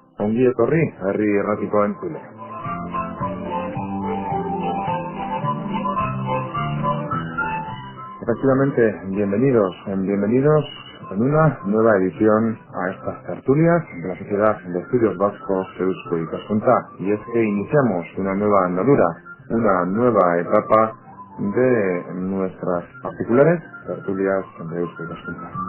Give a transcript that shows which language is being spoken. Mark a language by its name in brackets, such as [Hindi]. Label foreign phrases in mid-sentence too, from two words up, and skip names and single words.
[Basque] Ongi etorri, herri erratiko entzule. [Spanish] Efectivamente, bienvenidos en una nueva edición a estas tertulias de la Sociedad de Estudios Vascos Eusko Ikaskuntza. Y es que iniciamos una nueva andadura, una nueva etapa de nuestras particulares tertulias de Eusko Ikaskuntza.